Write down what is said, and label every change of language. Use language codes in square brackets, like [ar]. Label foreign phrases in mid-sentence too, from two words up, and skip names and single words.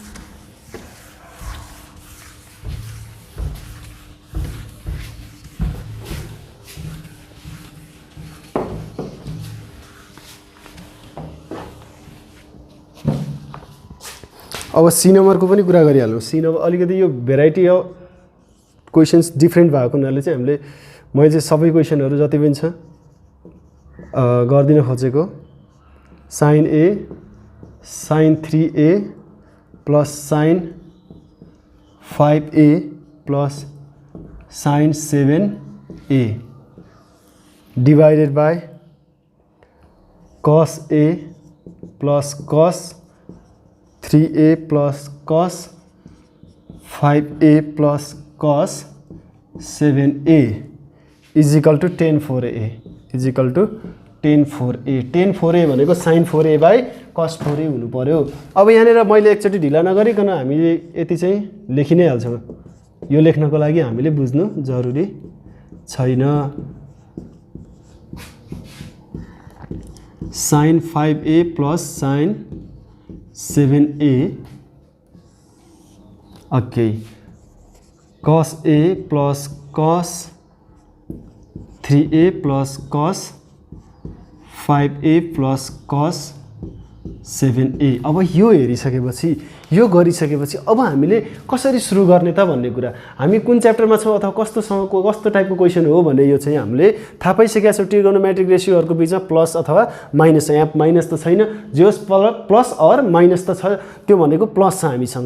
[ne] अब सी नम्बरको पनि कुरा गरिहालौँ सी नम्बर अलिकति यो [en] variety of questions different [ne] भएको हुनाले चाहिँ हामीले मैले चाहिँ सबै क्वेसनहरू जति पनि छ गर्दिन खोजेको [en] sin a sin 3a plus sin 5a plus sin 7a divided by cos a plus cos 3a plus cos 5a plus cos 7a is equal to tan 4a is equal to tan 4a tan 4a भनेको sin 4a by cos 4a [ne] हुनु पर्यो। अब यहाँनिर मैले एकचोटि ढिला नगरिकन हामीले यति चाहिँ लेखि नै हाल्छौँ। यो लेख्नको लागि हामीले बुझ्नु जरुरी छैन। [en] sin 5a plus sin 7a okay cos a plus cos 3a plus cos 5a plus cos 7a [ne] अब यो हेरिसकेपछि यो गरिसकेपछि अब हामीले कसरी सुरु गर्ने त भन्ने कुरा हामी कुन च्याप्टरमा छौं अथवा कस्तो [en] typeko question [ne] हो भन्ने यो चाहिँ हामीले थाहा पाइसकेका छौं। [en] trigonometric ratioharuko [ne] बीचमा प्लस अथवा माइनस छ। यहाँ माइनस त छैन, जोस प्लस अर माइनस त छ, त्यो भनेको प्लस छ हामीसँग।